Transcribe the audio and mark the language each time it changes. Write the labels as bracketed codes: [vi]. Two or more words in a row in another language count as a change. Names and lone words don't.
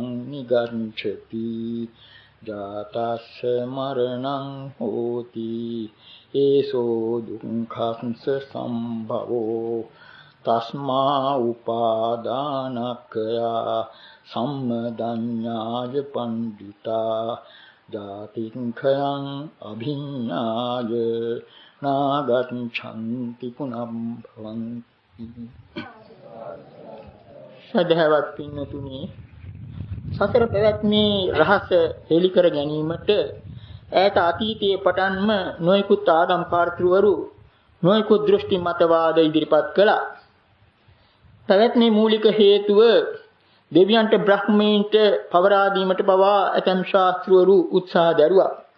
[pi] නිගච්ඡති ජාතස්ස මරණං හෝති ඒසෝ දුක්ඛංස සම්භවෝ තස්මා උපාදානක්ඛයා සම්මදඤ්ඤාය පණ්ඩිතා ජාතිංඛයං අභිඤ්ඤාය නාගච්ඡන්ති පුනම්භවಂತಿ. [si] සදහවත් පින්නතුනි, සතර පැවැත්මේ රහස හෙළි කර ගැනීමට ඈත අතීතයේ පටන්ම නොයෙකුත් ආගම් කාර්තෘවරු නොයෙකුත් දෘෂ්ටි මතවාද ඉදිරිපත් කළා. පැවැත්මේ මූලික හේතුව දෙවියන්ට බ්‍රහ්මීන්ට පවරා දීමට පවා ඇතම් ශාස්ත්‍රවරු උත්සාහ දැරුවා.